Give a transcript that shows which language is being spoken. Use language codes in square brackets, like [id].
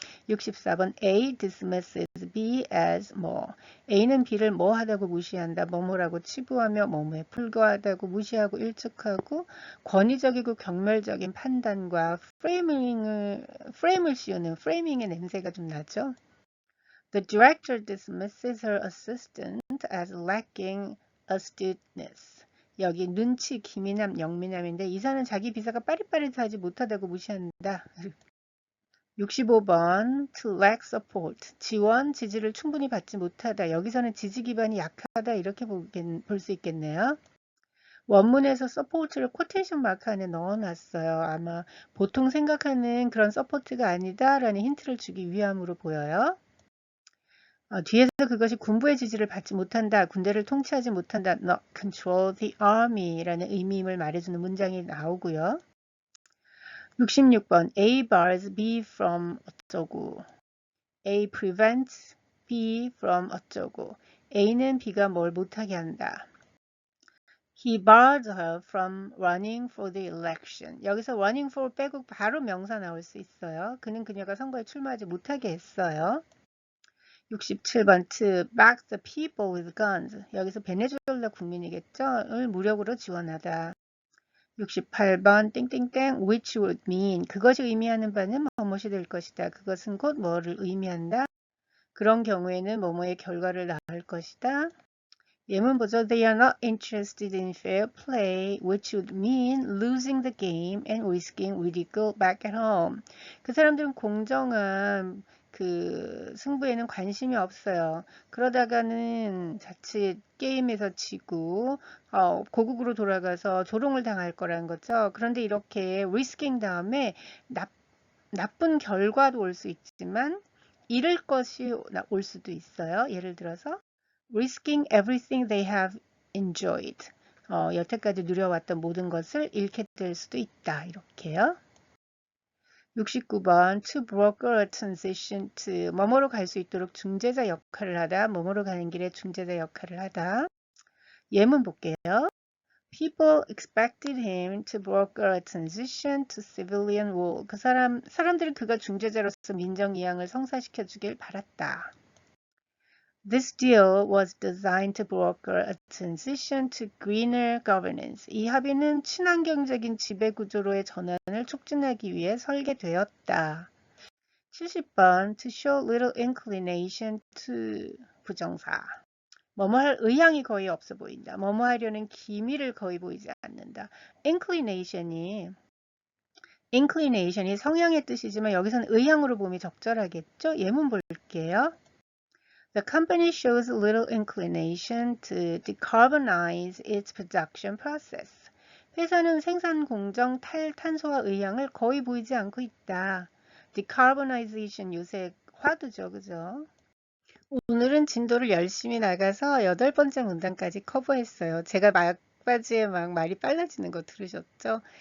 [ko] 64번 [en] A dismisses B as [ko] 뭐 A는 B를 뭐 하다고 무시한다. 뭐뭐라고 치부하며 뭐뭐에 불과하다고 무시하고 일축하고 권위적이고 경멸적인 판단과 프레임을 씌우는 프레이밍의 냄새가 좀 나죠. [en] The director dismisses her assistant as lacking astuteness. [ko] 여기 눈치, 기민함, 영민함인데 이사는 자기 비서가 빠릿빠릿하지 못하다고 무시한다. [en] 65번 to lack support. [ko] 지원, 지지를 충분히 받지 못하다. 여기서는 지지 기반이 약하다 이렇게 볼 수 있겠네요. 원문에서 support를 코테이션 마크 안에 넣어놨어요. 아마 보통 생각하는 그런 support가 아니다라는 힌트를 주기 위함으로 보여요. 뒤에서 그것이 군부의 지지를 받지 못한다, 군대를 통치하지 못한다, [en] not control the army [ko] 라는 의미임을 말해주는 문장이 나오고요. [en] 66번 A bars B from 어쩌고 A prevents B from 어쩌고 [ko] A는 B가 뭘 못하게 한다. [en] He barred her from running for the election. [ko] 여기서 running for 빼고 바로 명사 나올 수 있어요. 그는 그녀가 선거에 출마하지 못하게 했어요. [en] 67번 to back the people with guns. [ko] 여기서 베네수엘라 국민이겠죠?을 무력으로 지원하다. [en] 68번 땡땡땡 which would mean. [ko] 그것이 의미하는 바는 무엇이 될 것이다. 그것은 곧 뭐를 의미한다. 그런 경우에는 뭐뭐의 결과를 낳을 것이다. 예문 보죠. [en] They are not interested in fair play, which would mean losing the game and risking ridicule back at home. [ko] 그 사람들은 공정한 승부에는 관심이 없어요. 그러다가는 자칫 게임에서 지고 고국으로 돌아가서 조롱을 당할 거라는 거죠. 그런데 이렇게 risking 다음에 나쁜 결과도 올 수 있지만 잃을 것이 올 수도 있어요. [en] 예를 들어서 risking everything they have enjoyed. [ko] 여태까지 누려왔던 모든 것을 잃게 될 수도 있다. 이렇게요. 69번 [en] to broker a transition to [ko] 뭐뭐로 갈 수 있도록 중재자 역할을 하다. 뭐뭐로 가는 길에 중재자 역할을 하다. 예문 볼게요. [en] People expected him to broker a transition to civilian rule. [ko] 사람들은 그가 중재자로서 민정 이양을 성사시켜 주길 바랐다. [en] This deal was designed to broker a transition to greener governance. [ko] 이 합의는 친환경적인 지배구조로의 전환을 촉진하기 위해 설계되었다. [en] 70번 to show little inclination to 부정사. [ko] 뭐뭐 할 의향이 거의 없어 보인다. 뭐뭐 하려는 기미를 거의 보이지 않는다. inclination이 성향의 뜻이지만 여기서는 의향으로 봄이 적절하겠죠? 예문 볼게요. [en] The company shows little inclination to decarbonize its production process. [ko] 회사는 생산 공정 탈탄소화 의향을 거의 보이지 않고 있다. Decarbonization 요새 화두죠, 그죠? 오늘은 진도를 열심히 나가서 8번째 문단까지 커버했어요. 제가 막바지에 막 말이 빨라지는 거 들으셨죠?